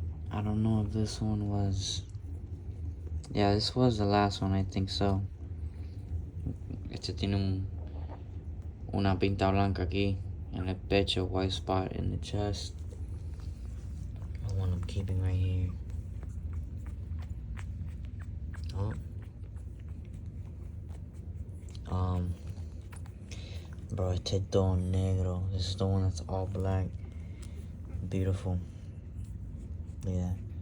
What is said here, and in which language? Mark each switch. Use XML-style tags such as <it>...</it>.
<en>I don't know if this one was. Yeah, this was the last one, I think so.</en> <es>Este tiene una pinta blanca aquí en el pecho,</es> <en>white spot in the chest. The one I'm keeping right here. Bro,</en> <es>este todo negro.</es> <en>This is the one that's all black. Beautiful. Look at that.</en>